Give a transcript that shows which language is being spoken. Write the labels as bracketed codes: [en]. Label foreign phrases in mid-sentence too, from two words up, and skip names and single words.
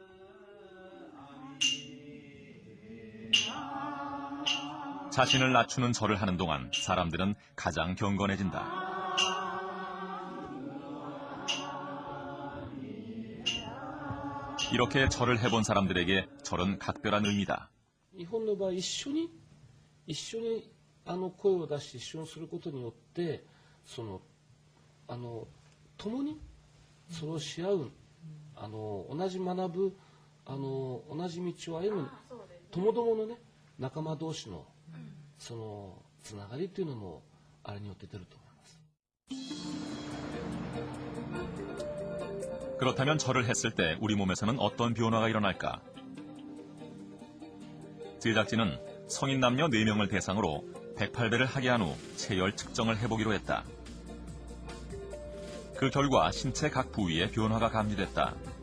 [ko] 자신을 낮추는 절을 하는 동안 사람들은 가장 경건해진다. 이렇게 절을 해본 사람들에게 절은 각별한 의미다. [ja] 日本の場合一緒に声を出して一緒にすることによって共にそれをし合う同じ学ぶ同じ道を歩む友々のね仲間同士のそのつながりというのもあれによって出ると思います。 [ko] 그렇다면 절을 했을 때 우리 몸에서는 어떤 변화가 일어날까? 제작진은 성인 남녀 4명을 대상으로 108배를 하게 한 후 체열 측정을 해보기로 했다. 그 결과 신체 각 부위에 변화가 감지됐다.